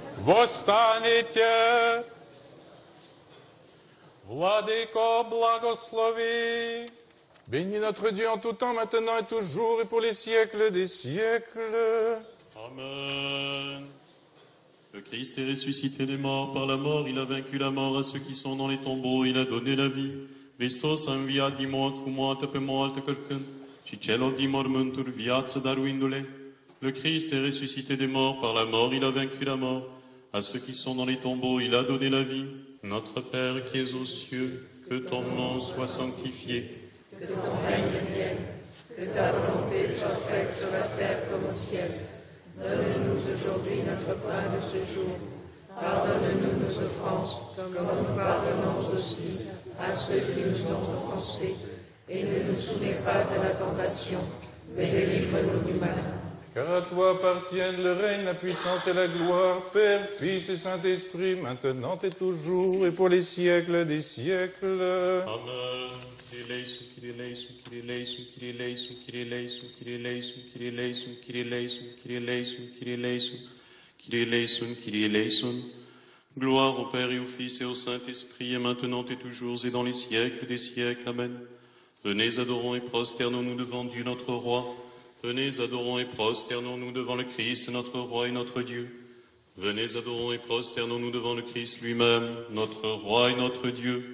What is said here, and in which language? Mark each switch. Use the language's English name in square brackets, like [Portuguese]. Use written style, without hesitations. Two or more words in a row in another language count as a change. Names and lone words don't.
[Church Slavic] Восстанете! Владыко, благослови! [French] Bénis notre Dieu en tout temps, maintenant et toujours, et pour les siècles des siècles. Amen. Le Christ est ressuscité des morts. Par la mort, il a vaincu la mort. À ceux qui sont dans les tombeaux, il a donné la vie. [Romanian] Hristos a înviat din morți cu moarte pe moarte călcând, și celor din mormânturi viață dăruindu-le. [French] Le Christ est ressuscité des morts. Par la mort, il a vaincu la mort. À ceux qui sont dans les tombeaux, il a donné la vie. Notre Père qui es aux cieux, que ton nom soit sanctifié. Que ton règne vienne, que ta volonté soit faite sur la terre comme au ciel. Donne-nous aujourd'hui notre pain de ce jour. Pardonne-nous nos offenses, comme nous pardonnons aussi à ceux qui nous ont offensés. Et ne nous soumets pas à la tentation, mais délivre-nous du malin. Car à toi appartiennent le règne, la puissance et la gloire, Père, Fils et Saint-Esprit, maintenant et toujours, et pour les siècles des siècles. Amen. [Greek] Κύριε ἐλέησον, Κύριε ἐλέησον, Κύριε ἐλέησον, Κύριε ἐλέησον, Κύριε ἐλέησον, Κύριε ἐλέησον, Κύριε ἐλέησον, Κύριε ἐλέησον, Κύριε ἐλέησον, Κύριε ἐλέησον, Κύριε ἐλέησον, Κύριε ἐλέησον. [French] Gloire au Père et au Fils et au Saint-Esprit, et maintenant et toujours, et dans les siècles des siècles. Amen. Venez, adorons et prosternons-nous devant Dieu notre Roi. Venez, adorons et prosternons-nous devant le Christ, notre Roi et notre Dieu. Venez, adorons et prosternons-nous devant le Christ lui-même, notre Roi et notre Dieu.